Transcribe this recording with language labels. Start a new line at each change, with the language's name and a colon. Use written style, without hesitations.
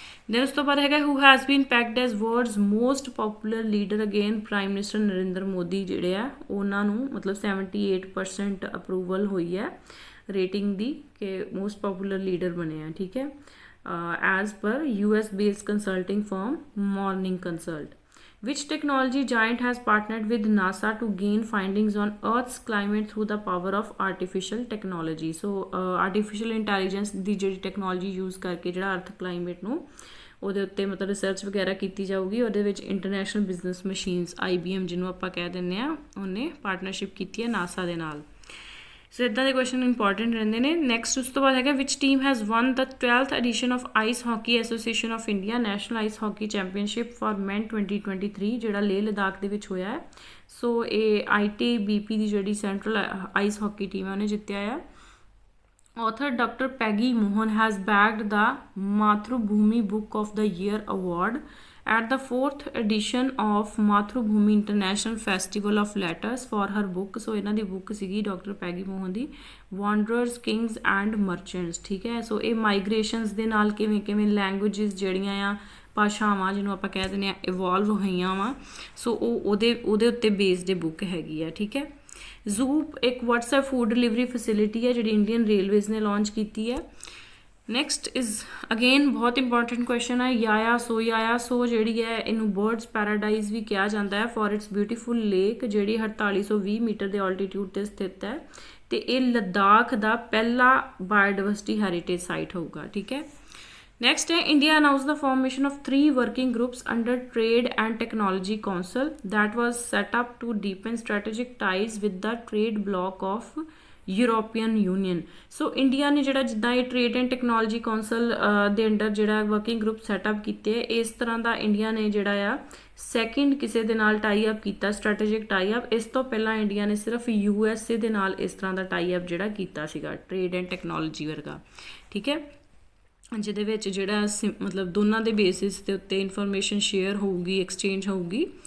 Punjabi: Then ਉਸ ਤੋਂ ਬਾਅਦ ਹੈਗਾ
English: who has been picked as world's most popular leader
Punjabi: again prime minister Narendra Modi ਜਿਹੜੇ ਆ ਉਹਨਾਂ ਨੂੰ ਮਤਲਬ 78% ਅਪਰੂਵਲ ਹੋਈ ਹੈ ਰੇਟਿੰਗ ਦੀ ਕਿ ਮੋਸਟ ਪੋਪੂਲਰ ਲੀਡਰ ਬਣੇ ਆ, ਠੀਕ ਹੈ, as per US based consulting firm morning consult.
English: Which technology giant has partnered with NASA to gain findings on Earth's climate through the power of artificial technology?
Punjabi: So artificial intelligence ਦੀ ਜਿਹੜੀ technology use ਕਰਕੇ ਜਿਹੜਾ ਅਰਥ climate ਨੂੰ ਉਹਦੇ ਉੱਤੇ ਮਤਲਬ research ਵਗੈਰਾ ਕੀਤੀ ਜਾਊਗੀ। ਉਹਦੇ ਵਿੱਚ ਇੰਟਰਨੈਸ਼ਨਲ ਬਿਜ਼ਨਸ ਮਸ਼ੀਨਸ IBM ਜਿਹਨੂੰ ਆਪਾਂ ਕਹਿ ਦਿੰਦੇ ਹਾਂ, ਉਹਨੇ ਪਾਰਟਨਰਸ਼ਿਪ ਕੀਤੀ ਹੈ ਨਾਸਾ ਦੇ ਨਾਲ। ਸੋ ਇੱਦਾਂ ਦੇ ਕੁਐਸਚਨ ਇੰਪੋਰਟੈਂਟ ਰਹਿੰਦੇ ਨੇ। ਨੈਕਸਟ ਉਸ ਤੋਂ ਬਾਅਦ ਹੈਗਾ
English: which team has won the 12th edition of
Punjabi: ice hockey association of India national ice hockey championship for ਮੈਨ 2023, ਜਿਹੜਾ ਲੇਹ ਲਦਾਖ ਦੇ ਵਿੱਚ ਹੋਇਆ ਹੈ। ਸੋ ਇਹ ITBP ਦੀ ਜਿਹੜੀ ਸੈਂਟਰਲ ਆਈਸ ਹਾਕੀ ਟੀਮ ਹੈ ਉਹਨੇ ਜਿੱਤਿਆ ਆ।
English: Author Dr. Peggy Mohan has bagged the Mathrubhumi Book of the Year award at the 4th edition of Mathrubhumi International Festival of Letters for her book.
Punjabi: So ਇਹਨਾਂ ਦੀ book ਸੀਗੀ doctor ਪੈਗੀ Mohan ਦੀ ਵਾਂਡਰਰਸ Kings and merchants, ਠੀਕ ਹੈ। ਸੋ ਇਹ ਮਾਈਗ੍ਰੇਸ਼ਨਸ ਦੇ ਨਾਲ ਕਿਵੇਂ ਕਿਵੇਂ languages ਜਿਹੜੀਆਂ ਆ ਭਾਸ਼ਾਵਾਂ ਜਿਹਨੂੰ ਆਪਾਂ ਕਹਿ ਦਿੰਦੇ ਹਾਂ ਇਵੋਲਵ ਹੋਈਆਂ ਵਾ, ਸੋ ਉਹਦੇ ਉੱਤੇ ਬੇਸਡ ਬੁੱਕ ਹੈਗੀ ਆ, ਠੀਕ ਹੈ। ਜ਼ੂਪ ਇੱਕ WhatsApp ਫੂਡ ਡਿਲੀਵਰੀ ਫੈਸਿਲਿਟੀ ਹੈ ਜਿਹੜੀ ਇੰਡੀਅਨ ਰੇਲਵੇਜ਼ ਨੇ ਲਾਂਚ ਕੀਤੀ ਹੈ। ਨੈਕਸਟ ਇਜ਼ ਅਗੇਨ ਬਹੁਤ ਇੰਪੋਰਟੈਂਟ ਕੁਐਸਚਨ ਹੈ ਯਾਇਆ ਸੋ ਜਿਹੜੀ ਹੈ ਇਹਨੂੰ ਬਰਡਸ ਪੈਰਾਡਾਈਜ਼ ਵੀ ਕਿਹਾ ਜਾਂਦਾ ਹੈ
English: for its beautiful lake,
Punjabi: ਜਿਹੜੀ 4820 ਮੀਟਰ ਦੇ ਆਲਟੀਟਿਊਡ ਤੇ ਸਥਿਤ ਹੈ, ਤੇ ਇਹ ਲੱਦਾਖ ਦਾ ਪਹਿਲਾ ਬਾਇਓਡਾਇਵਰਸਿਟੀ ਹੈਰੀਟੇਜ ਸਾਈਟ ਹੋਊਗਾ, ਠੀਕ ਹੈ।
English: Next, India announced the formation of 3 working groups under Trade and Technology Council that was set up to deepen strategic ties with the trade bloc of European Union.
Punjabi: So India ਨੇ ਜਿਹੜਾ ਜਿੱਦਾਂ ਇਹ Trade and Technology Council ਦੇ under ਜਿਹੜਾ working group setup ਕੀਤੇ, ਇਸ ਤਰ੍ਹਾਂ ਦਾ India ਨੇ ਜਿਹੜਾ ਆ ਸੈਕਿੰਡ ਕਿਸੇ ਦੇ ਨਾਲ ਟਾਈ ਅਪ ਕੀਤਾ, ਸਟ੍ਰੈਟੇਜਿਕ ਟਾਈ ਅਪ। ਇਸ ਤੋਂ ਪਹਿਲਾਂ ਇੰਡੀਆ ਨੇ ਸਿਰਫ USA ਦੇ ਨਾਲ ਇਸ ਤਰ੍ਹਾਂ ਦਾ ਟਾਈ ਅਪ ਜਿਹੜਾ ਕੀਤਾ ਸੀਗਾ ਟ੍ਰੇਡ ਐਂਡ ਟੈਕਨੋਲੋਜੀ ਵਰਗਾ, ਠੀਕ ਹੈ, ਜਿਹਦੇ ਵਿੱਚ ਜਿਹੜਾ ਮਤਲਬ ਦੋਨਾਂ ਦੇ ਬੇਸਿਸ ਦੇ ਉੱਤੇ ਇਨਫੋਰਮੇਸ਼ਨ ਸ਼ੇਅਰ ਹੋਊਗੀ, ਐਕਸਚੇਂਜ ਹੋਊਗੀ।